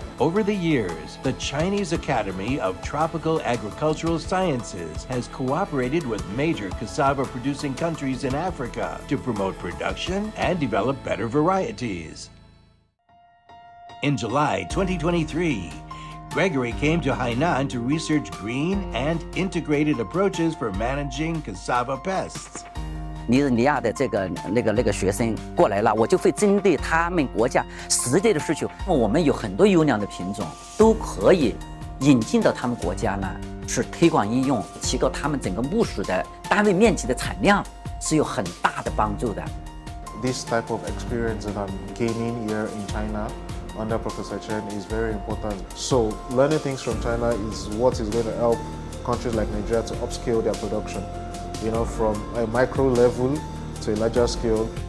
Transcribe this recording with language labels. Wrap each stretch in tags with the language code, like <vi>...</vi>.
<en>Over the years, the Chinese Academy of Tropical Agricultural Sciences has cooperated with major cassava-producing countries in Africa to promote production and develop better varieties. In July 2023, Gregory came to Hainan to research green and integrated approaches for managing cassava pests.</en> <zh>尼日利亚的这个那个学生过来了，我就会针对他们国家实际的需求，我们有很多优良的品种，都可以引进到他们国家呢，去推广应用，提高他们整个木薯的单位面积的产量，是有很大的帮助的。</zh> <en>This type of experience that I'm gaining here in China under Professor Chen is very important. So learning things from China is what is going to help countries like Nigeria to upscale their production. You know, from a micro level to a larger scale.</en>